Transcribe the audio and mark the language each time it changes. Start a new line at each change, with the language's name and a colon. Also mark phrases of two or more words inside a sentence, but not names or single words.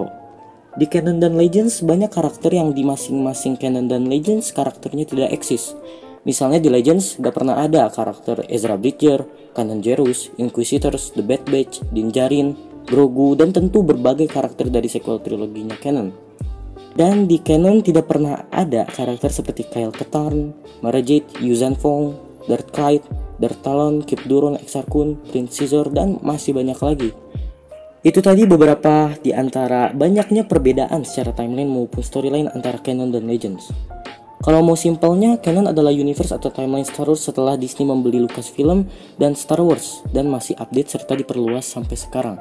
Indonesian: Di canon dan Legends, banyak karakter yang di masing-masing canon dan Legends karakternya tidak eksis. Misalnya di Legends gak pernah ada karakter Ezra Bridger, Kanan Jarrus, Inquisitors, The Bad Batch, Din Djarin, Grogu, dan tentu berbagai karakter dari sequel triloginya canon. Dan di canon tidak pernah ada karakter seperti Kyle Katarn, Mara Jade, Yuuzhan Vong, Darth Krayt, Darth Talon, Kyp Durron, Exar Kun, Prince Caesar, dan masih banyak lagi. Itu tadi beberapa di antara banyaknya perbedaan secara timeline maupun storyline antara canon dan Legends. Kalau mau simpelnya, canon adalah universe atau timeline Star Wars setelah Disney membeli Lucasfilm dan Star Wars dan masih update serta diperluas sampai sekarang.